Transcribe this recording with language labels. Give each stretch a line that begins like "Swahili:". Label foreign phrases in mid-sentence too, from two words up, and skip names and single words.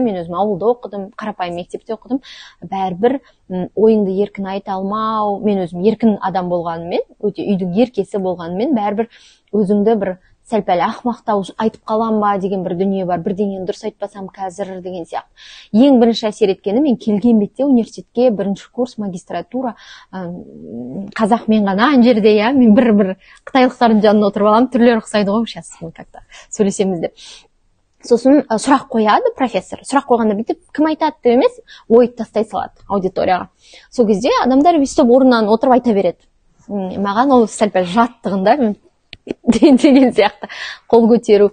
Kazakh: Мен өзім ауылда оқыдым, қарапайым мектепте оқыдым. Бәрібір ойыңды еркін айта алмау, мен өзім еркін адам болғанымен, өте үйдің еркесі болғанымен, бәрібір өзіңді бір сәл-пәл ақымақтау айтып қалам ба деген бір дүние бар. Бірдеңені дұрыс айтпасам қазір деген сияқты. Ең бірінші әсер еткені, мен келген бетте университетке бірінші курс магистратура, қазақ мен ғана ана жерде, мен бір қытайлықтардың жанына отырып аламын, түрлері ұқсайды ғой,
Russian: сейчас мы как-то
Kazakh: сөйлесеміз деп. Сосын сұрақ қояды профессор. Сұрақ қойғанда бүйтіп, кім айтады деп емес, ой тастай салады аудиторияға. Сол кезде адамдар өйстіп орнынан отырып айта береді. Маған ол сәл-пәл жаттығында мен деген сияқты қол көтеру.